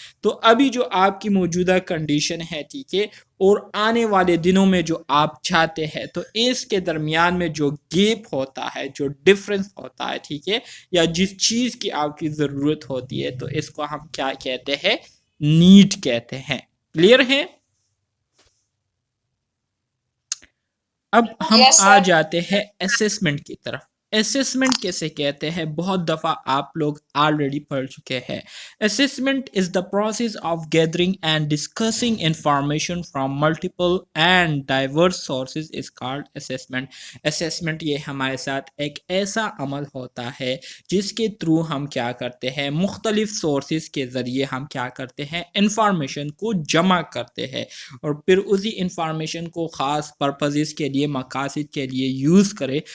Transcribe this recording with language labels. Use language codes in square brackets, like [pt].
[ur] تو ابھی جو آپ کی موجودہ کنڈیشن ہے ٹھیک ہے اور آنے والے دنوں میں جو آپ چاہتے ہیں, تو اس کے درمیان میں جو گیپ ہوتا ہے, جو ڈفرنس ہوتا ہے ٹھیک ہے, یا جس چیز کی آپ کی ضرورت ہوتی ہے, تو اس کو ہم کیا کہتے ہیں, نیڈ کہتے ہیں. کلیئر ہے؟ اب ہم آ جاتے ہیں اسیسمنٹ کی طرف. اسیسمنٹ کیسے کہتے ہیں, بہت دفعہ آپ لوگ آلریڈی پڑھ چکے ہیں. [en] Assessment is the process of gathering and discussing information from multiple and diverse sources is called assessment. [ur] Assessment یہ ہمارے ساتھ ایک ایسا عمل ہوتا ہے جس کے تھرو ہم کیا کرتے ہیں, مختلف سورسز کے ذریعے ہم کیا کرتے ہیں, انفارمیشن کو جمع کرتے ہیں, اور پھر اسی انفارمیشن کو خاص پرپزز کے لیے, مقاصد کے لیے یوز کرے.